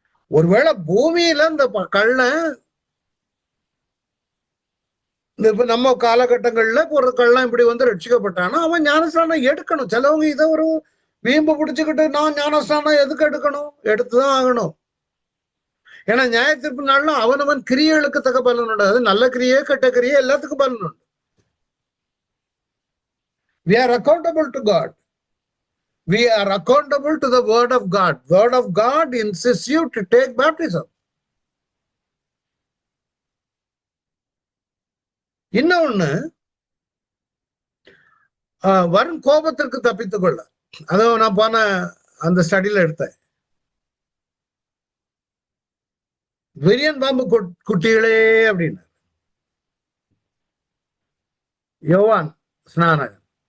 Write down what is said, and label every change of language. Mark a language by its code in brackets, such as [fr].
[ta] ஒருவேளை பூமியில இந்த கள்ளன் இப்ப நம்ம காலகட்டங்கள்ல ஒரு கள்ளன் இப்படி வந்து ரட்சிக்கப்பட்டானா அவன் ஞானஸ்நானம் எடுக்கணும். சிலவங்க இதை ஒரு வீம்பு பிடிச்சுக்கிட்டு நான் ஞானஸ்நானம் எதுக்கு எடுக்கணும், எடுத்துதான் ஆகணும். ஏன்னா நியாய தீர்ப்பு நாள்ல அவனவன் கிரியைகளுக்கு தக்க பலன் உண்டு. அது நல்ல கிரியை கெட்ட கிரியை எல்லாத்துக்கும் பலன் உண்டு. [en] We are accountable to God. We are accountable to the word of God. Word of God insists you to take baptism. [ta] இன்னொன்னு, வரும் கோபத்திற்கு தப்பித்துக் கொள்ள, அதை நான் போன அந்த ஸ்டடியில எடுத்தேன். விரியன் பாம்பு குட்டிகளே அப்படின்னு யோவான் ஸ்நானகன்.